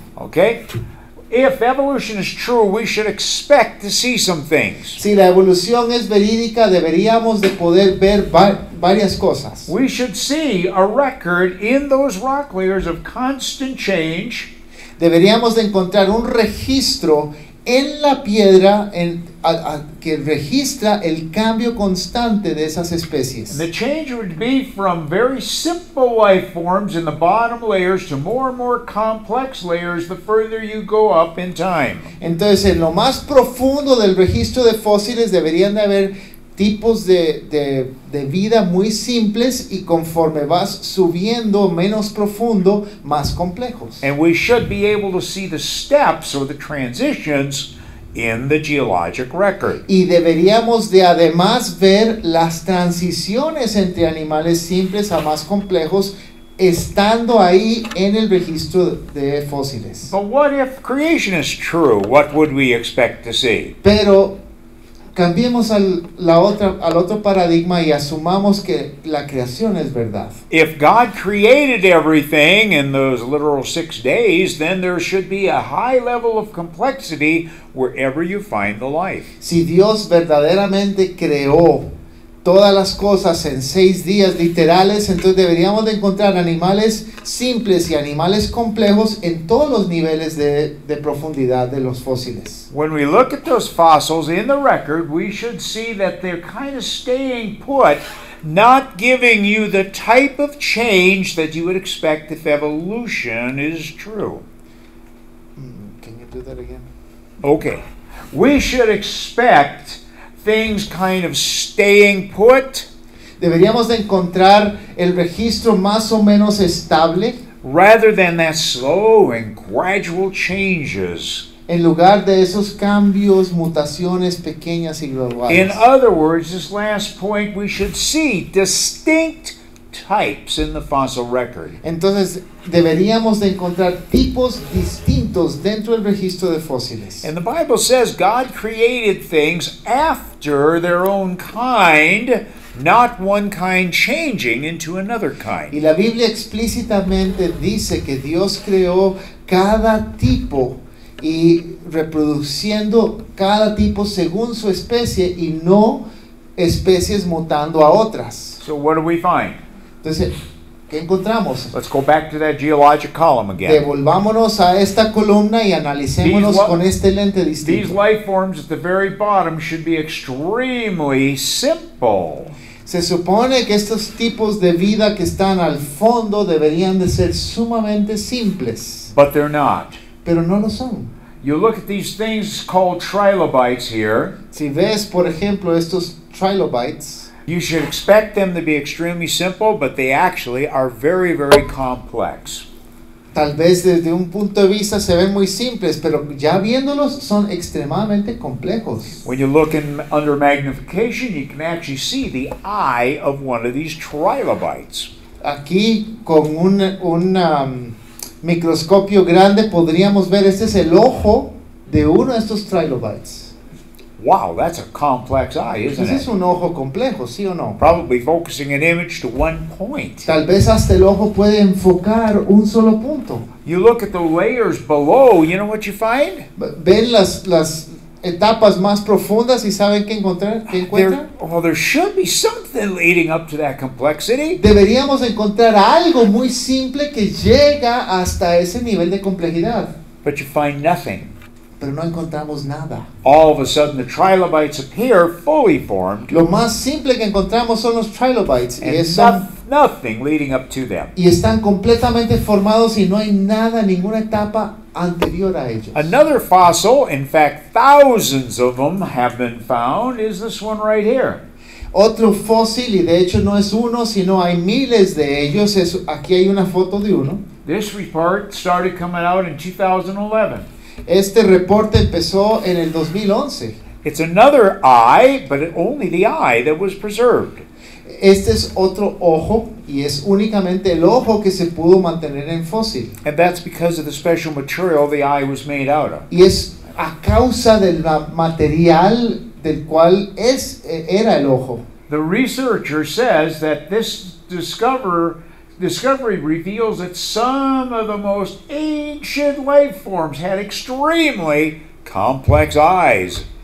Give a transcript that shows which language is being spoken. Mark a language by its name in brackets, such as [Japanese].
[English] Okay? If evolution is true, we should expect to see some things. [Spanish] Si la evolución es verídica, deberíamos de poder ver varias cosas. [English] We should see a record in those rock layers of constant change. [Spanish] Deberíamos de encontrar un registro en la piedra que registra el cambio constante de esas especies. [English] And the change would be from very simple life forms in the bottom layers to more and more complex layers the further you go up in time. [Spanish] Entonces, en lo más profundo del registro de fósiles deberían de haber tipos de vida muy simples y conforme vas subiendo menos profundo, más complejos. [English] And we should be able to see the steps or the transitions in the geologic record. [Spanish] Y deberíamos de además ver las transiciones entre animales simples a más complejos estando ahí en el registro de fósiles. [English] But what if creation is true? What would we expect to see? [Spanish] Pero cambiemos al otro paradigma y asumamos que la creación es verdad. [English] If God created everything in those literal 6 days, then there should be a high level of complexity wherever you find the life. [Spanish] Si Dios verdaderamente creó todas las cosas en 6 días literales, entonces deberíamos de encontrar animales simples y animales complejos en todos los niveles de profundidad de los fósiles. [English] When we look at those fossils in the record, we should see that they're kind of staying put, not giving you the type of change that you would expect if evolution is true. Can you do that again? Okay. We should expect things kind of staying put. [Spanish] Deberíamos de encontrar el registro más o menos estable [English] Rather than that slow and gradual changes. [Spanish] en lugar de esos cambios, mutaciones pequeñas y [English] In [Spanish] globales. [English] other words, this last point, we should see distinct types in the fossil record. [Spanish] Entonces, deberíamos de encontrar tipos distintos dentro del registro de fósiles. [English] And the Bible says God created things after their own kind, not one kind changing into another [Spanish] Y [English] kind. [Spanish] la Biblia explícitamente dice que Dios creó cada tipo y reproduciendo cada tipo según su especie y no especies mutando a otras. [English] So what do we find? [Spanish] Entonces, ¿qué encontramos? [English] Let's go back to that geologic column again. [Spanish] Devolvámonos a esta columna y analicémonos [English] These [Spanish] con este lente [English] These [Spanish] distinto. [English] life forms at the very bottom should be extremely simple. [Spanish] Se supone que estos tipos de vida que están al fondo deberían de ser sumamente simples, [English] But they're not. [Spanish] pero no lo son. [English] You look at these things called trilobites here, [Spanish] Si ves, por ejemplo, estos trilobites, [English] you should expect them to be extremely simple, but they actually are very, very complex. [Spanish] tal vez desde un punto de vista se ven muy simples, pero ya viéndolos son extremadamente complejos. [English] When you look under magnification, you can actually see the eye of one of these trilobites. [Spanish] Aquí con un microscopio grande podríamos ver, este es el ojo de uno de estos trilobites. [English] Wow, that's a complex eye, isn't [Spanish] Ese es [English] it? [Spanish] un ojo complejo, ¿sí o no? [English] Probably focusing an image to one point. [Spanish] Tal vez hasta el ojo puede enfocar un solo punto. [English] You look at the layers below, you know what you find? [Spanish] Ven las etapas más profundas y saben qué encontrar, qué encuentran. [English] There should be something leading up to that complexity. [Spanish] Deberíamos encontrar algo muy simple que llega hasta ese nivel de complejidad, [English] But you find nothing. [Spanish] pero no encontramos nada. [English] All of a sudden, the trilobites appear fully formed, [Spanish] Lo más simple que encontramos son los trilobites [English] and [Spanish] son [English] nothing leading up to them. [Spanish] y están completamente formados y no hay nada, ninguna etapa anterior a ellos. [English] Another fossil, in fact, thousands of them have been found, is this one right here. [Spanish] Otro fósil, y de hecho no es uno, sino hay miles de ellos. Aquí hay una foto de uno. [English] This report started coming out in 2011. [Spanish] Este reporte empezó en el 2011. [English] It's another eye, but only the eye that was preserved. [Spanish] Este es otro ojo y es únicamente el ojo que se pudo mantener en fósil. [English] And that's because of the special material the eye was made out of. [Spanish] Y es a causa del material del cual era el ojo. [English] The researcher says that this discovery reveals that some of the most ancient life forms had extremely complex eyes.